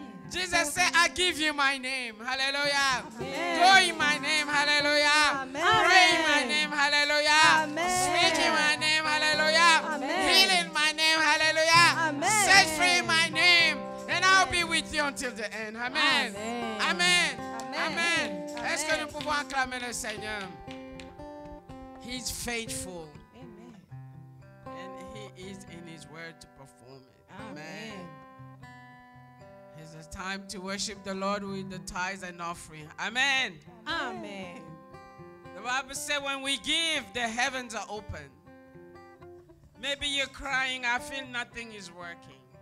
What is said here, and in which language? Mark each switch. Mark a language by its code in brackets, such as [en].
[en] Jesus said, I give you my name. Hallelujah. Amen. Go in my name. Hallelujah. Amen. Pray in my name. Hallelujah. Amen. Speak in my name. Hallelujah. Amen. Heal in my name. Hallelujah. Amen. Set free in my name. And I'll be with you until the end. Amen. Amen. Amen. Amen. Amen. [fr] Est-ce que nous pouvons acclamer le Seigneur? [en] He's faithful. Amen. And He is in His word to perform it. Amen. It's a time to worship the Lord with the tithes and offering. Amen. Amen. The Bible says when we give, the heavens are open. Maybe you're crying, I feel nothing is working.